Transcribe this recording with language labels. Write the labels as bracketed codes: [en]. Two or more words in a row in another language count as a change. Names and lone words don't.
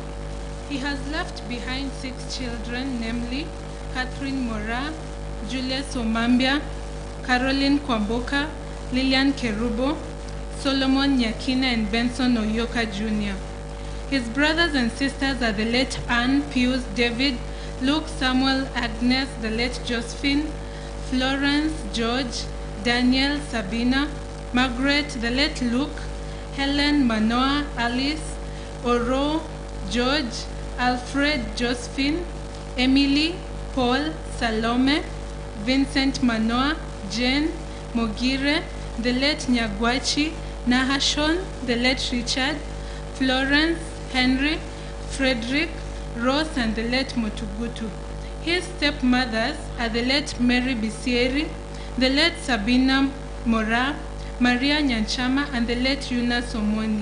[en] He has left behind 6 children, namely Catherine Mora, Julius Omambia, Caroline Kwamboka, Lilian Kerubo, Solomon Nyakina, and Benson Oyoka Jr. His brothers and sisters are the late Anne, Pius, David, Luke, Samuel, Agnes, the late Josephine, Florence, George, Daniel, Sabina, Margaret, the late Luke, Helen, Manoa, Alice, Oro, George, Alfred, Josephine, Emily, Paul, Salome, Vincent Manoa, Jane, Mogire, the late Nyagwachi, Nahashon, the late Richard, Florence, Henry, Frederick, Rose, and the late Motugutu. His stepmothers are the late Mary Bisieri, the late Sabina Mora, Maria Nyanchama, and the late Yuna Somoni.